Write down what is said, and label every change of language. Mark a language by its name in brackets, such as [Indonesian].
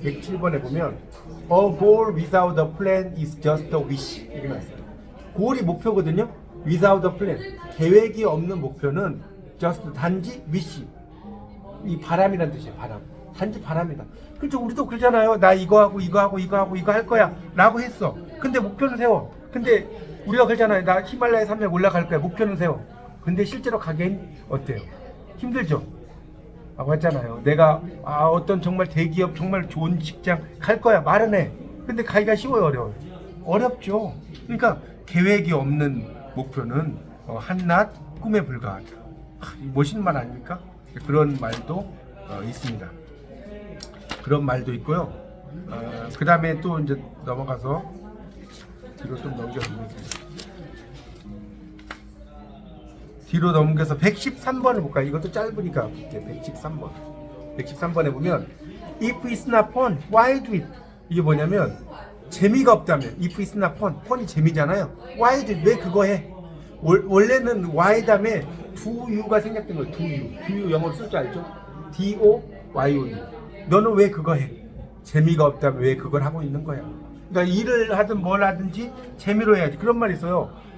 [Korean] 107번에 보면 [English] A goal without a plan is just a wish. [Korean] 이렇게 나왔어요. goal이 목표거든요. without a plan, 계획이 없는 목표는 just, 단지 wish, 이 바람이란 뜻이에요. 바람. 단지 바람이다. 그렇죠. 우리도 그러잖아요. 나 이거 하고 이거 할 거야 라고 했어. 근데 목표는 세워. 근데 우리가 그러잖아요. 나 히말라야 산맥 올라갈 거야. 목표는 세워. 근데 실제로 가기엔 어때요? 힘들죠. 맞잖아요. 내가 어떤 정말 대기업 정말 좋은 직장 갈 거야 말은 해. 근데 가기가 쉬워요, 어려워요? 어렵죠. 그러니까 계획이 없는 목표는 한낱 꿈에 불과하다. 멋있는 말 아닙니까? 그런 말도 있습니다. 그런 말도 있고요. 그 다음에 또 이제 넘어가서 뒤로 좀 넘겨보겠습니다. 뒤로 넘겨서 113번을 볼까요? 이것도 짧으니까 볼게요. 113번에 보면 [English] If it's not fun, why do it? [Korean] 이게 뭐냐면 재미가 없다면, [English] if it's not fun, [Korean] fun이 재미잖아요. [English] why do it? [Korean] 왜 그거 해? 원래는 why 다음에 do you가 생략된 거예요. do you 영어로 쓸 줄 알죠? D-O-Y-O-U. 너는 왜 그거 해? 재미가 없다면 왜 그걸 하고 있는 거야? 그러니까 일을 하든 뭘 하든지 재미로 해야지. 그런 말이 있어요.